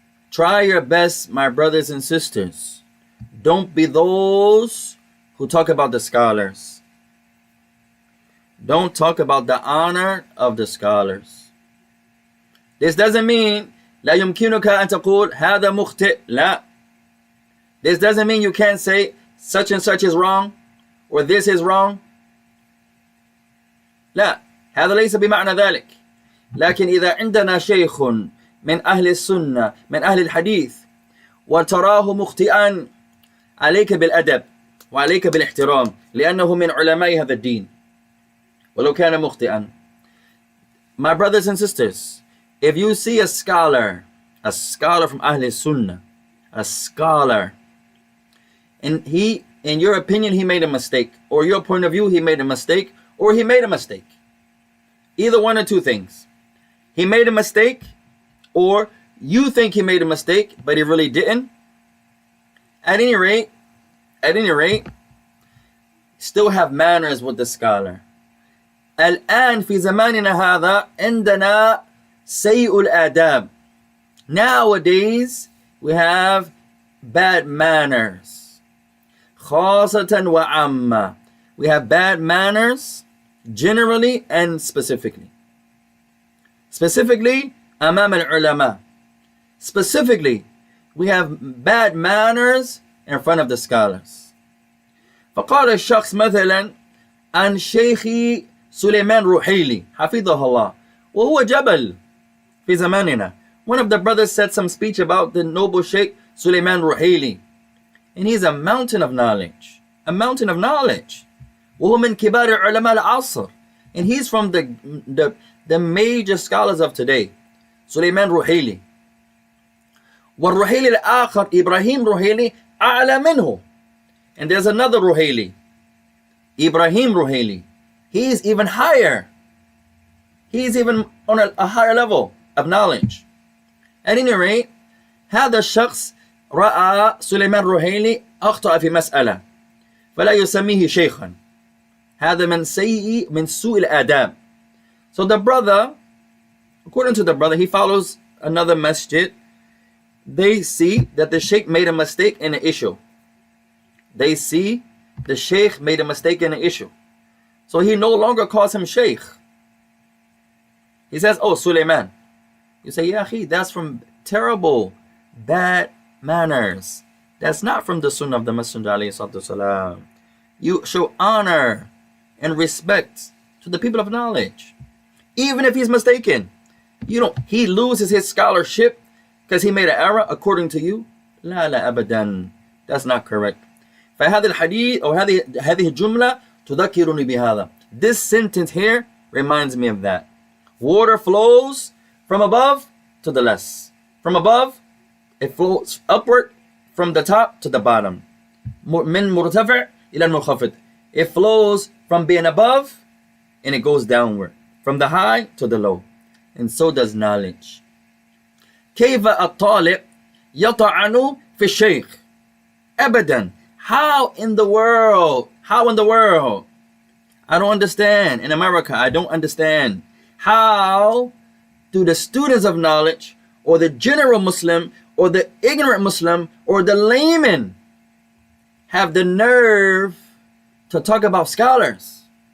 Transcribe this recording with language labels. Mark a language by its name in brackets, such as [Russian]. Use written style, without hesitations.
[English] Try your best, my brothers and sisters. Don't be those who talk about the scholars. Don't talk about the honor of the scholars. This doesn't mean [Arabic] لا يمكنك أن تقول هذا مخطئ. لا. [English] This doesn't mean you can't say such and such is wrong or this is wrong. [Arabic] لا. هذا ليس بمعنى ذلك. لكن إذا عندنا شيخ من أهل السنة من أهل الحديث وتراه مخطئا عليك بالأدب وعليك بالاحترام لأنه من علماء هذا الدين ولو كان مخطئا. [English] My brothers and sisters, if you see a scholar from Ahl Sunnah, a scholar, and he, in your opinion, he made a mistake, or your point of view, he made a mistake, or he made a mistake. Either one or two things. He made a mistake, or you think he made a mistake, but he really didn't. At any rate, still have manners with the scholar. [Arabic] الآن في زماننا هذا عندنا سيء الآداب. [English] Nowadays we have bad manners. [Arabic] خاصة وعامة. [English] We have bad manners generally and specifically. Specifically [Arabic] أمام العلماء. [English] Specifically, we have bad manners in front of the scholars. [Arabic] فقال الشخص مثلا عن شيخي سليمان روحيلي حفظه الله وهو جبل في زماننا. [English] One of the brothers said some speech about the noble Sheikh Suleiman Ruhaili, and he's a mountain of knowledge, a mountain of knowledge. [Arabic] وهو من كبار علماء العصر, [English] and he's from the major scholars of today. [Arabic] سليمان روحيلي. والروحيلي الآخر إبراهيم روحيلي أعلى منه. [English] And there's another روحيلي, Ibrahim Ruhaili. He is even higher. He is even on a higher level of knowledge. At any rate, [Arabic] هذا الشخص رأى سليمان روحيلي أخطأ في مسألة فلا يسميه شيخا. هذا من سوء الآداب. [English] So the brother, according to the brother, he follows another masjid. They see that the sheikh made a mistake in the issue. They see the sheikh made a mistake in the issue. So he no longer calls him sheikh. He says, oh, Suleiman. You say, yeah, that's from terrible, bad manners. That's not from the sunnah of the Messenger ﷺ. You show honor and respect to the people of knowledge. Even if he's mistaken. He loses his scholarship because he made an error according to you. [Arabic] لا أبدا. [English] That's not correct. [Arabic] فهذا الحديث أو هذه الجملة تذكرني بهذا. [English] This sentence here reminds me of that. Water flows from above to the less. From above, it flows upward from the top to the bottom. [Arabic] من مرتفع إلى المنخفض. [English] It flows from being above and it goes downward. From the high to the low. And so does knowledge. [Arabic] كيف الطالب يطعن في الشيخ؟ أبدا. [English] How in the world? I don't understand. In America, I don't understand. How do the students of knowledge or the general Muslim or the ignorant Muslim or the layman have the nerve to talk about scholars?